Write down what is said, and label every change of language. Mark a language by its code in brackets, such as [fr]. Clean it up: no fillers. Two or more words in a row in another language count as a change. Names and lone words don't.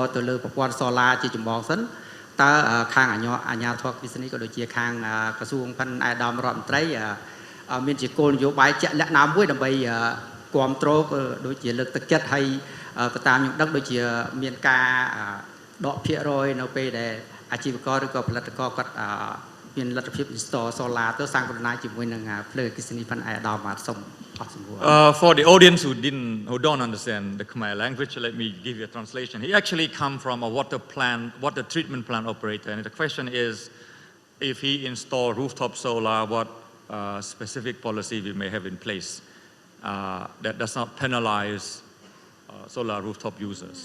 [km] ទៅលើប្រព័ន្ធ solar ជាចម្បងសិនតើខាងអាជ្ញាធរអគ្គិសនីក៏ដូចជាខាងក្រសួងផិនអាយដាមរដ្ឋមន្ត្រីមានជាគោលនយោបាយជាក់លាក់ណាមួយដើម្បីគ្រប់គ្រងដូចជាលើកទឹកចិត្តហើយក៏តាមខ្ញុំដឹងដូចជាមានការដកភាគរយនៅពេលដែលអាជីវករឬក៏ផលិតករគាត់មានលទ្ធភាព [en] install solar [km] ទៅសង្គ្រោះណាយជាមួយនឹងភ្លើងអគ្គិសនីផិនអាយដាមបាទសូមអរគុណ [en] For the audience who don't understand the Khmer language, let me give you a translation. He actually come from a water treatment plant operator, and the question is, if he install rooftop solar, what specific policy we may have in place that does not penalize solar rooftop users.